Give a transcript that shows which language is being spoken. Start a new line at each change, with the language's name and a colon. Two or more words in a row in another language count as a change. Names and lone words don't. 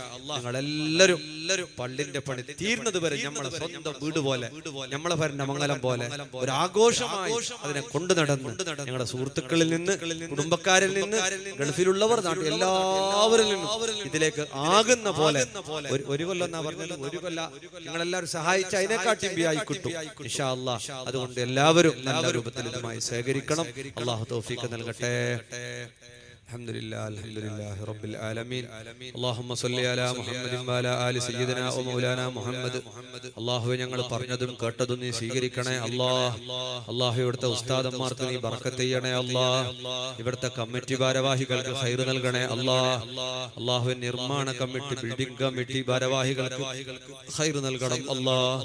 Malayalam: നിങ്ങളെല്ലാവരും പള്ളിന്റെ പണി തീർന്നത് വരെ നമ്മളെ സ്വന്തം വീട് പോലെ നമ്മളെ ഭരണ മംഗലം പോലെ ഒരു ആഘോഷമായി അതിനെ കൊണ്ടു നടന്ന് ഞങ്ങളുടെ സുഹൃത്തുക്കളിൽ നിന്ന് കുടുംബക്കാരിൽ നിന്ന് ഗൾഫിലുള്ളവർ നാട്ടിൽ എല്ലാവരിൽ നിന്നും ഇതിലേക്ക് ആകുന്ന പോലെ ഒരു കൊല്ലം എന്നാ പറഞ്ഞാലും ഒരു കൊല്ല നിങ്ങളെല്ലാവരും സഹായിച്ച അതിനെക്കാട്ടി ആയി കിട്ടും
Arabic: إن شاء الله.
Malayalam: അതുകൊണ്ട് എല്ലാവരും നല്ല രൂപത്തിൽ ഇതുമായി സഹകരിക്കണം. അല്ലാഹു തൗഫീഖ് നൽകട്ടെ.
Arabic: الحمدلله رب العالمين اللهم صل على محمد وعلى آل سيدنا ومولانا محمد.
Malayalam: അല്ലാഹുവേ ഞങ്ങൾ പറഞ്ഞതും കേട്ടതും നീ സ്വീകരിക്കണേ അല്ലാഹ്. അല്ലാഹു ഇവിടുത്തെ ഉസ്താദന്മാർക്ക് നീ ബർക്കത്ത് ചെയ്യണേ അല്ലാഹ്. ഇവിടുത്തെ കമ്മിറ്റി ഭാരവാഹികൾക്ക് ഖൈർ നൽകണേ അല്ലാഹ്. അല്ലാഹുവേ നിർമ്മാണ കമ്മിറ്റി
English: building committee
Malayalam: ഭാരവാഹികൾക്ക് ഖൈർ നൽകണം അല്ലാഹ്.